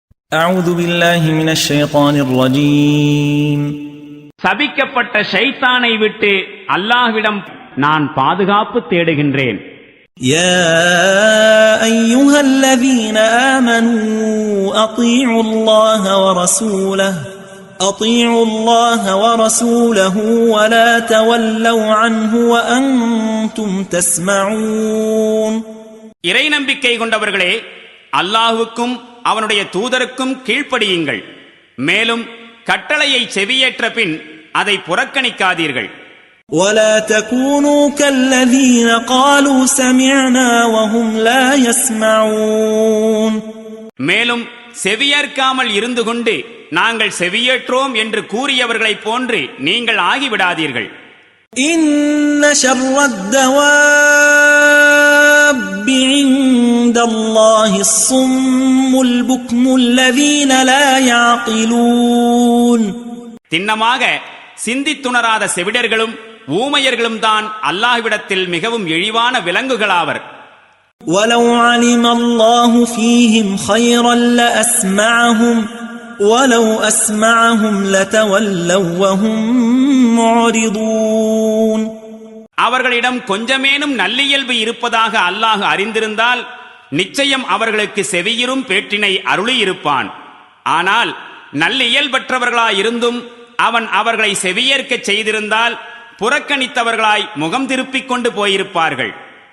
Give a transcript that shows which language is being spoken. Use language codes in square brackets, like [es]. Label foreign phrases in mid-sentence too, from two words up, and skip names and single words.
[ar] أعوذ بالله من الشيطان الرجيم. [ta] சபிக்கப்பட்ட ஷைத்தானை விட்டு அல்லாஹ்விடம் நான் பாதுகாப்பு தேடுகின்றேன். [ar] يا أيها الذين آمنوا أطيعوا الله ورسوله ولا تولوا عنه وأنتم تسمعون. [ta] இறை நம்பிக்கை கொண்டவர்களே, அல்லாஹ்வுக்கும் அவனுடைய தூதருக்கும் கீழ்ப்படியுங்கள். மேலும் கட்டளையை செவியேற்ற பின் அதை புறக்கணிக்காதீர்கள். [ar] ولا تكونوا كالذين قالوا سمعنا وهم لا يسمعون. [ta] மேலும் செவியேற்காமல் இருந்து கொண்டு நாங்கள் செவியேற்றோம் என்று கூறியவர்களைப் போன்று நீங்கள் ஆகிவிடாதீர்கள். [ar] إن شر الدواب عند الله الصم البكم الذين لا يعقلون. [ta] திண்ணமாக சிந்தித்துணராத செவிடர்களும் ஊமையர்களும் தான் அல்லாஹ்விடத்தில் மிகவும் இழிவான விலங்குகளாவர். [ar] ولو علم الله فيهم خيرا لأسمعهم ولو أسمعهم لتولوا وهم معرضون. [ta] அவர்களிடம் கொஞ்சமேனும் நல்லியல்பு இருப்பதாக அல்லாஹ் அறிந்திருந்தால் நிச்சயம் அவர்களுக்கு செவியிரும் பேற்றினை அருளியிருப்பான். ஆனால் நல்லியல்பற்றவர்களாயிருந்தும் அவன் அவர்களை செவியேற்கச் செய்திருந்தால் புறக்கணித்தவர்களாய் முகம் திருப்பிக் கொண்டு போயிருப்பார்கள்.